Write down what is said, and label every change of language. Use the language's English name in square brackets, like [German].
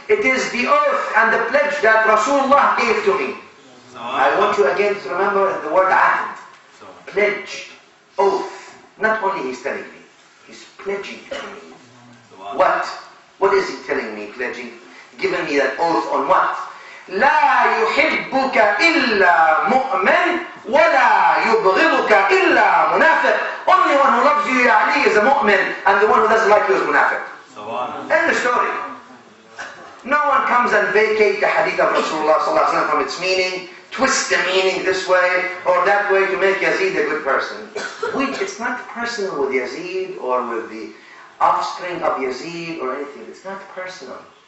[English] It is the oath and the pledge that Rasulullah gave to me. I want you again to remember the word ahd. Pledge, oath. Not only he's telling me, he's pledging to me. What? What is he telling me, pledging? Giving me that oath on what? [Arabic] لا يحبك إلا مؤمن ولا يبغضك إلا منافق. [English] Only one who loves you, Ali, is a mu'min, and the one who doesn't like you is munafiq. End the story. No one comes and vacates the hadith of Rasulullah sallallahu alaihi wasallam from its meaning, twist the meaning this way or that way to make Yazid a good person. It's not personal with Yazid or with the offspring of Yazid or anything. It's not personal.